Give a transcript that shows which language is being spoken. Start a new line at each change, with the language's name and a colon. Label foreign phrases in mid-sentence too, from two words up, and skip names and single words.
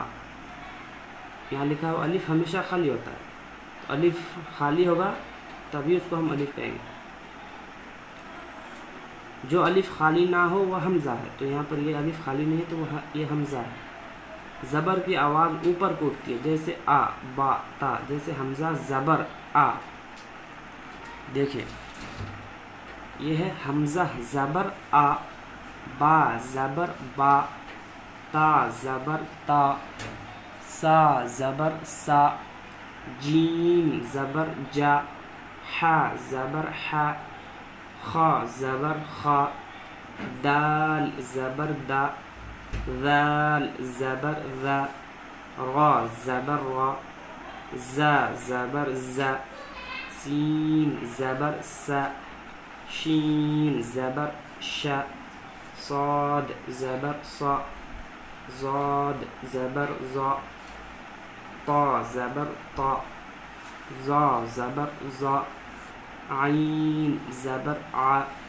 Urdu: یہاں لکھا ہوا الف ہمیشہ خالی ہوتا ہے، تو الف خالی ہوگا تبھی اس کو ہم الف کہیں گے۔ جو الف خالی نہ ہو وہ حمزہ ہے، تو یہاں پر یہ الف خالی نہیں ہے تو یہ حمزہ ہے۔ زبر کی آواز اوپر کو اٹھتی ہے، جیسے آ، با، تا، جیسے حمزہ زبر آ۔ دیکھیں، یہ ہے حمزہ زبر آ، با زبر با، تا زبر تا، سا زبر سا، جیم زبر جا، حا زبر حا، خا زبر خا، دال زبر دا، ذال زبر ذا، غا زبر غا، زا زبر زا، سین زبر سا، شین زبر شا، صاد زبر صا، زاد زبر زا، طا زبر طا، زا زبر زا، عین زبر ع،